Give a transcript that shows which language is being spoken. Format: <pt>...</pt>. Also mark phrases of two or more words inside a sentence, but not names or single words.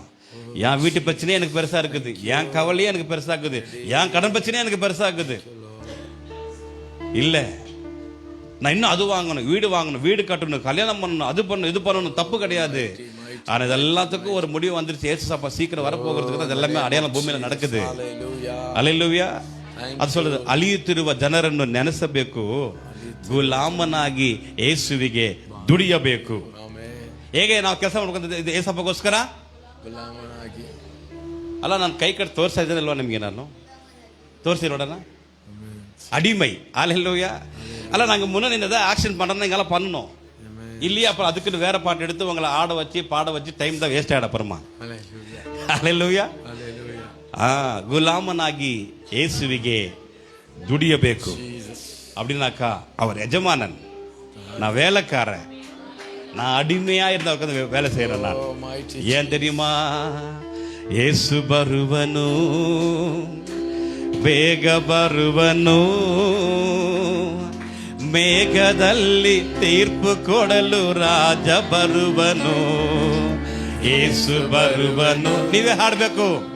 <ta>என் வீட்டு பிரச்சனையே எனக்கு பெருசா இருக்குது, என் கவலையே எனக்கு பெருசா இருக்குது, என் கடன் பிரச்சனையே எனக்கு பெருசா இருக்குது. இல்ல, நான் இன்னும் அது வாங்கணும், வீடு வாங்கணும், வீடு கட்டணும், கல்யாணம் பண்ணணும், அது பண்ணணும், இது பண்ணணும், தப்பு கிடையாது. ஆனா இது எல்லாத்துக்கும் ஒரு முடிவு வந்துருச்சு. ஏசு அப்பா சீக்கிரம் வரப்போகிறதுக்கு தான் எல்லாமே அடையாளம் பூமியில நடக்குது. ஹல்லேலூயா.</ta> <kn>ಅದು சொல்லுது, ಅಳಿಯುತ್ತಿರುವ ಜನರನ್ನು ನೆನೆಸಬೇಕು, ಗುಲಾಮನಾಗಿ ಯೇಸುವಿಗೆ ದುಡಿಯಬೇಕು. ಹೇಗೆ ನಾವು ಕೆಲಸ ಮಾಡ್ಕೊಂಡು ಏಸಪ್ಪಗೋಸ್ಕರ ಅಲ್ಲ, ನಾನು ಕೈ ಕಟ್ಟಿ ತೋರಿಸ್ತಾ ಇದ್ದೇನಲ್ವಾ ನಿಮ್ಗೆ? ನಾನು ತೋರಿಸಿ ನೋಡೋಣ.</kn> <ta>அடிமை. ஹல்லேலூயா. அல்ல, நாங்கள் முன்னே நின்று ஆக்ஷன் பண்ணுறோம், எங்களால் பண்ணணும் இல்லையா? அப்புறம் அதுக்குன்னு வேற பாட்டு எடுத்து உங்களை ஆட வச்சு பாட வச்சு டைம் தான் வேஸ்ட் ஆகிட அப்புறமா. ஹல்லேலூயா.</ta> <kn>ಗುಲಾಮನಾಗಿ ಯೇಸುವಿಗೆ ದುಡಿಯಬೇಕು.</kn> <ta>அப்படின்னாக்கா அவர் எஜமானன், நான் வேலைக்காரன், நான் அடிமையா இருந்த உட்காந்து வேலை செய்யறேன் நான். ஏன் தெரியுமா?</ta> <kn>ಯೇಸು ಬರುವನು, ಬೇಗ ಬರುವನು, ಮೇಘದಲ್ಲಿ ತೀರ್ಪು ಕೊಡಲು ರಾಜ ಬರುವನು. ಯೇಸು ಬರುವನು. ನೀವೇ ಹಾಡ್ಬೇಕು.</kn>